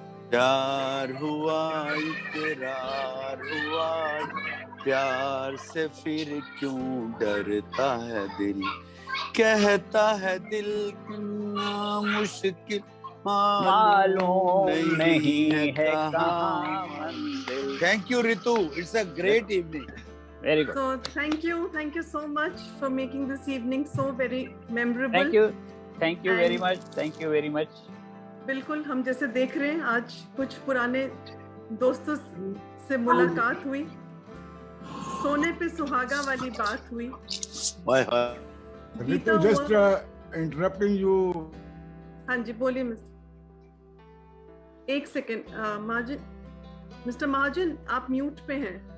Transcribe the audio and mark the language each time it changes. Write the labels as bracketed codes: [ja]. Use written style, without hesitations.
[hi] प्यार हुआ इकरार हुआ, प्यार से फिर क्यों डरता है दिल, कहता है दिल कितना मुश्किल मालूम नहीं है कहाँ मंजिल. [en] Thank you, Ritu. It's a great evening. Very good. So thank you so much for making this evening so very memorable. Thank you very much. Thank you very much. [hi] बिल्कुल. हम जैसे देख रहे हैं आज कुछ पुराने दोस्तों से मुलाकात हुई. सोने पे सुहागा वाली बात हुई। [en] Ritu, just interrupting you. [hi] हाँ जी बोलिए मिस्टर। एक सेकेंड महाजन, मिस्टर महाजन आप म्यूट पे हैं।